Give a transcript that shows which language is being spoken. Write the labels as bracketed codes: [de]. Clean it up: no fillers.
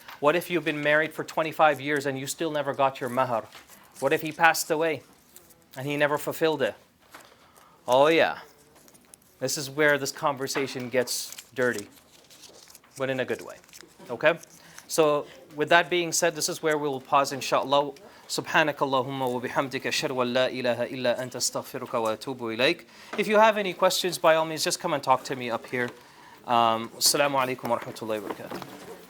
[en] What if you've been married for 25 years and you still never got your mahar? What if he passed away and he never fulfilled it? Oh yeah. This is where this conversation gets dirty, but in a good way. Okay? So with that being said, this is where we will pause, inshallah. [ar] سبحانك اللهم وبحمدك أشهد أن لا إله إلا أنت أستغفرك وأتوب إليك. [en] If you have any questions, by all means, just come and talk to me up here. [ar] Assalamu alaikum wa rahmatullahi wa barakatuh.